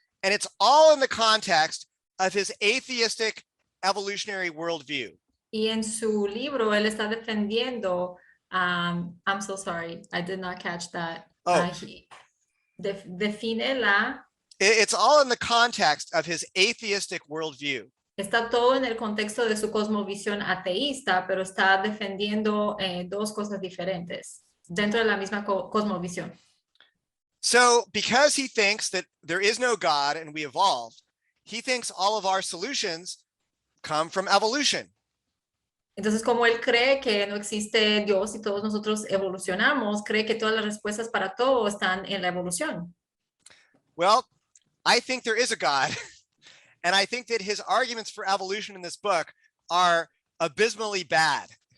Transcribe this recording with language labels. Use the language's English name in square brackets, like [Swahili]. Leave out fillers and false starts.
[English] And it's all in the context of his atheistic evolutionary worldview. [Spanish] Y en su libro, él está defendiendo, [English] I'm so sorry, I did not catch that. Oh. [Spanish] Define la... [English] It's all in the context of his atheistic worldview. [Spanish] Está todo en el contexto de su cosmovisión ateísta, pero está defendiendo dos cosas diferentes dentro de la misma cosmovisión. [English] So because he thinks that there is no God and we evolved, he thinks all of our solutions come from evolution. [Spanish] Entonces, como él cree que no existe Dios y todos nosotros evolucionamos, cree que todas las respuestas para todo están en la evolución. [English] Well, I think there is a God. And I think that his arguments for evolution in this book are abysmally bad.